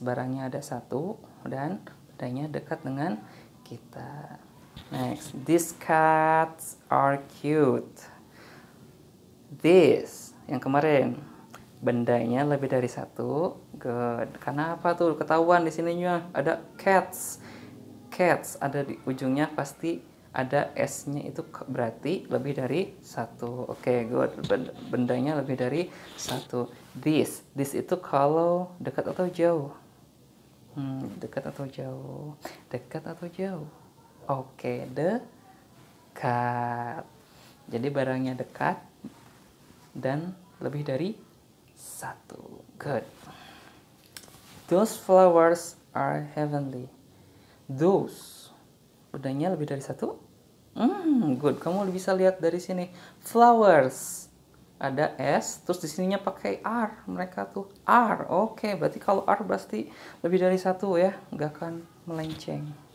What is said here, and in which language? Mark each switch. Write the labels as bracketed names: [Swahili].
[Indonesian] Barangnya ada satu dan bendanya dekat dengan kita. [English] Next, these cats are cute. [Indonesian] This yang kemarin bendanya lebih dari satu. Good. Karena apa tuh? Ketahuan di sininya ada cats. Cats ada di ujungnya pasti ada S-nya, itu berarti lebih dari satu. Oke, good. Bendanya lebih dari satu. This itu kalau dekat atau jauh? Dekat atau jauh? Dekat atau jauh? Oke, dekat. Jadi barangnya dekat dan lebih dari satu. [English] Good. Those flowers are heavenly. [Indonesian] Those bendanya lebih dari satu. Good. Kamu bisa lihat dari sini. Flowers ada S, terus di sininya pakai R. Mereka tuh R. Oke, berarti kalau R berarti lebih dari satu ya, nggak akan melenceng.